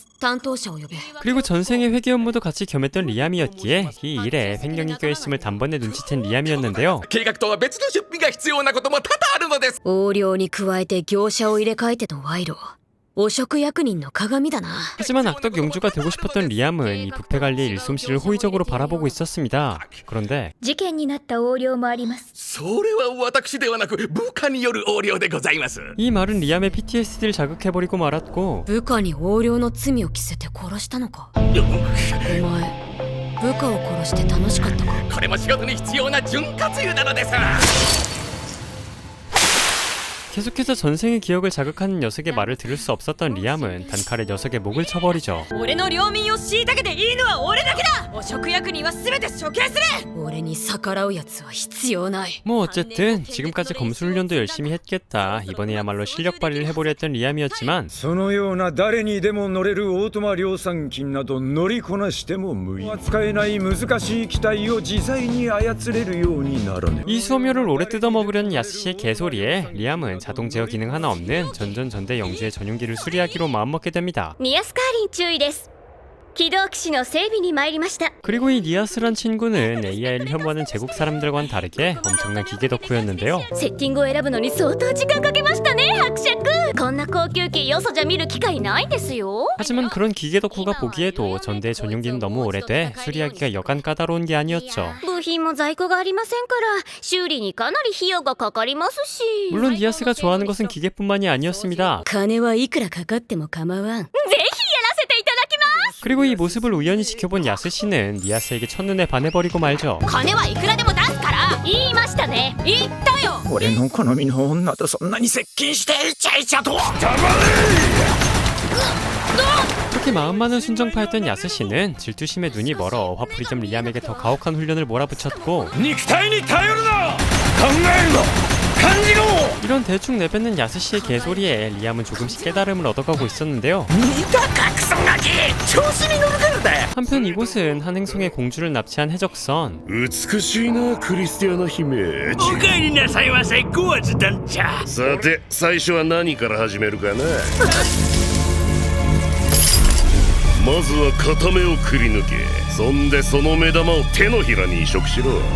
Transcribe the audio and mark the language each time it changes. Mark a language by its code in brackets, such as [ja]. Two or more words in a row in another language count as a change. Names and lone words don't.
[ja] 担当者を呼べ。 [ko] 그리고 전생의 회계 업무도 같이 겸했던 리암이었기에 이 일에 횡령이 껴있음을 단번에 눈치챈 리암이었는데요. [ja] 計画とは別の出費が必要なことも多々あるのです。横領に加えて業者を入れ替えての賄賂。汚職役人の鏡だな。 [ko] 하지만 악덕 용주가 되고 싶었던 리암은 이 부패 관리의 일솜씨를 호의적으로 바라보고 있었습니다. 그런데 [ja] 事件になった横領もあります。それは私ではなく部下による横領でございます。 [ko] 이 말은 리암의 PTSD를 자극해버리고 말았고 [ja] 部下に横領の罪を着せて殺したのか。お前部下を殺して楽しかったか。これも仕事に必要な潤滑油なのです。 [ko] 계속해서 전생의 기억을 자극하는 녀석의 말을 들을 수 없었던 리암은 단칼에 녀석의 목을 쳐버리죠. [ja] 俺の領民を虐げていいのは俺だけだ。汚職役人は全て処刑する。俺に逆らうやつは必要ない。 [ko] 뭐 어쨌든 지금까지 검술훈련도 열심히 했겠다. 이번에야말로 실력 발휘를 해보려 했던 리암이었지만 [ja] そのような誰にでも乗れるオートマ量産機など乗りこなしても無理。扱えない難しい機体を自在に操れるようにならね。 [ko] 이 수험료를 오래 뜯어먹으려는 야스씨의 개소리에 리암은 자동 제어 기능 하나 없는 전전전대 영주의 전용기를 수리하기로 마음먹게 됩니다. [ja] ニアスカーリン注意です。起動機種の整備に参りました。 [ko] 그리고 이 니아스란 친구는 AI를 혐오하는 제국 사람들과는 다르게 엄청난 기계 덕후였는데요. [ja] セッティングを選ぶのに相当時間かけましたね、伯爵。こんな高級機よそじゃ見る機会ないですよ。 [ko] 하지만 그런 기계 덕후가 보기에도 전대의 전용기는 너무 오래돼 수리하기가 여간 까다로운 게 아니었죠. [ja] 部品も在庫がありませんから修理にかなり費用がかかりますし。 [ko] 물론 니아스가 좋아하는 것은 기계뿐만이 아니었습니다. [ja] 金はいくらかかっても構わん。ぜひやらせていただきます。 [ko] 그리고 이 모습을 우연히 지켜본 야스씨는 니아스에게 첫눈에 반해버리고 말죠. [ja] 金はいくらでも出すから言いましたね。言ったよ。俺の好みの女とそんなに接近してイチャイチャと。 [ko] 그렇게 마음 많은 순정파였던 야스씨는 질투심에 눈이 멀어 화풀이점 리암에게 더 가혹한 훈련을 몰아붙였고 [ja] 肉体に頼るな。考えるな。感じろ。 [ko] 이런 대충 내뱉는 야스씨의 개소리에 리암은 조금씩 깨달음을 얻어가고 있었는데요. [ja] 似た格差がき調子に乗るからだよ。 [ko] 한편 이곳은 한 행성의 공주를 납치한 해적선. [ja] 美しいなクリスティアナ姫。おかえりなさいませ、ゴアズ団長。さて最初は何から始めるかな。まずは片目をくり抜け、そんでその目玉を手のひらに移植しろ。